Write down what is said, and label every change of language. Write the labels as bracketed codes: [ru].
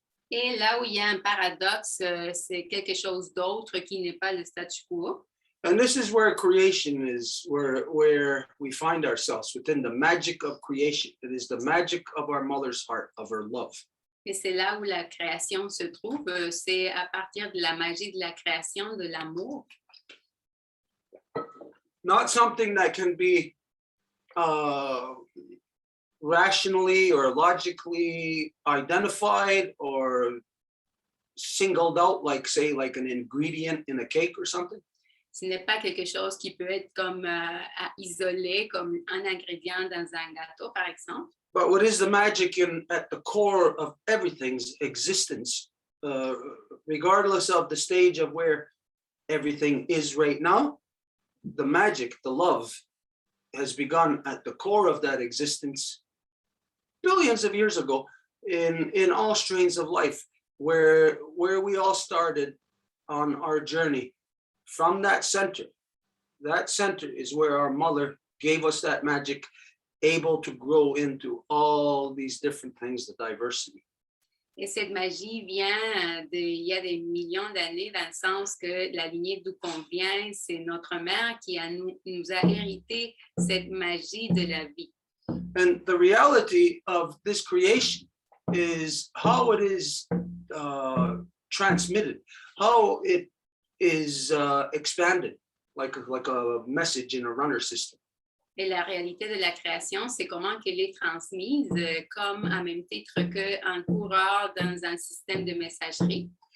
[fr] Et là où il y a un paradoxe, c'est quelque chose d'autre qui n'est pas le statu quo. [en] And this is where creation is, where we find ourselves within the magic of creation. It is the magic of our mother's heart, of her love. [fr] Et c'est là où la création se trouve, c'est à partir de la magie de la création, de l'amour. [en] Not something that can be rationally or logically identified or singled out, like say, like an ingredient in a cake or something. [fr] Ce n'est pas quelque chose qui peut être comme isolé, comme un ingrédient dans un gâteau, par exemple. [en] But what is the magic at the core of everything's existence, regardless of the stage of where everything is right now? The magic, the love, has begun at the core of that existence billions of years ago in all strains of life, where we all started on our journey. From that center is where our mother gave us that magic, able to grow into all these different things, the diversity. [fr] Et cette magie vient il y a des millions d'années, dans le sens que la lignée d'où qu'on vient, c'est notre mère qui nous a hérité cette magie de la vie. [en] And the reality of this creation is how it is transmitted, how it is expanded, like a message in a runner system. [fr] Et la réalité de la création, c'est comment qu'elle est transmise comme à même titre qu'un coureur dans un système de messagerie.